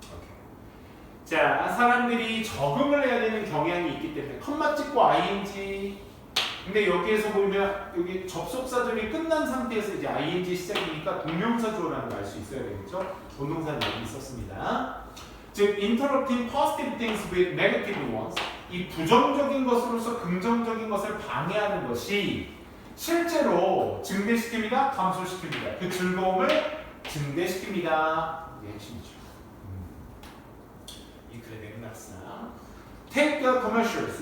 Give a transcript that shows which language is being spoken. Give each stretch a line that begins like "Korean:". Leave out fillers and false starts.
Korean: 오케이. 자, 사람들이 적응을 해야 되는 경향이 있기 때문에 컴마 찍고 ing. 근데 여기에서 보면 여기 접속사절이 끝난 상태에서 이제 ing 시작이니까 동명사 주어라는 걸 알 수 있어야 되겠죠? 본동사는 여기 있었습니다. 즉,
English: interrupting positive things with negative ones.
Korean: 이 부정적인 것으로서 긍정적인 것을 방해하는 것이 실제로 증대시킵니다, 감소시킵니다. 그 즐거움을 증대시킵니다. 이게 핵심이죠. 이 글의 맥락상.
English: Take the commercials.